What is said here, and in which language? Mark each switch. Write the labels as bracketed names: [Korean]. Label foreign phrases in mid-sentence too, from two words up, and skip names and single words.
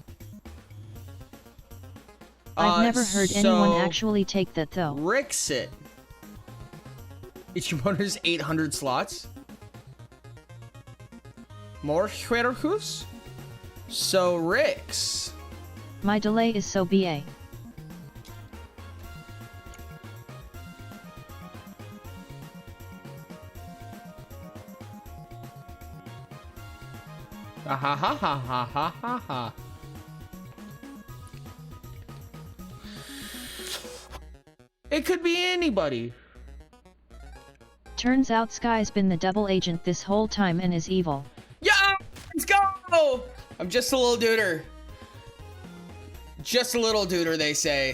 [English] I've never heard anyone actually take that, though. Rixit. Each component is 800 slots. More Huerhus? So, Rix. My delay is so BA. Ha ha ha ha ha ha ha ha. It could be anybody. Turns out Sky's been the double agent this whole time and is evil. Yeah, let's go! I'm just a little duder. Just a little duder, they say.